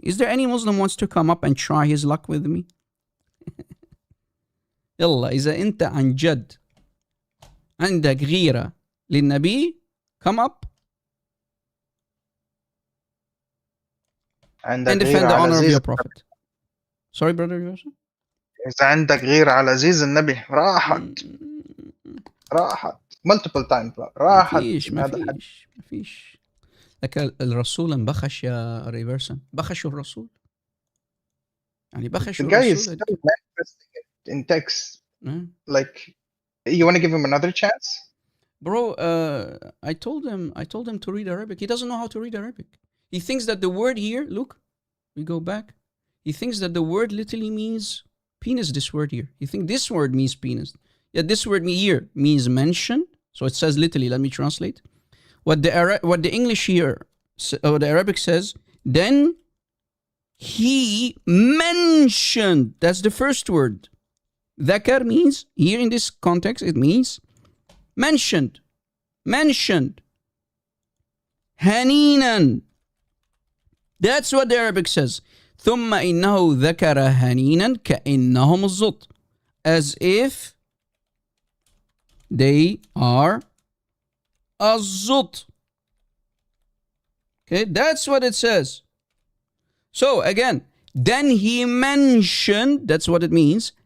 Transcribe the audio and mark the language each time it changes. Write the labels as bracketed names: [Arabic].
[English] Is there any Muslim wants to come up and try his luck with me? [Arabic] يلا إذا أنت عن جد عندك غيرة للنبي, [English] come up and defend the honor of your prophet. Sorry, brother. [Arabic] إذا عندك غيرة على عزيز النبي راحت [English] multiple times [Arabic] راحت. مفيش. لك الرسول انبخش يا ريفرسن. بخشوا الرسول. يعني بخش [English] The guy is [Arabic] بالرسول [English] still [Arabic] هذيك. [English] manifesting it in text. Mm. Like, you want to give him another chance? Bro, I told him to read Arabic. He doesn't know how to read Arabic. He thinks that the word here, look, we go back. He thinks that the word literally means penis, this word here. He thinks this word means penis. Yeah, this word here means mention. So it says literally, let me translate. What the English here, or the Arabic says, then he mentioned. That's the first word. Dhakar means, here in this context, it means mentioned. Haninan. That's what the Arabic says. [Arabic] ثم إنه ذكر هنينا كأنهم الزط. [English] As if they are الزط. Okay, that's what it says. So again, then he mentioned, that's what it means.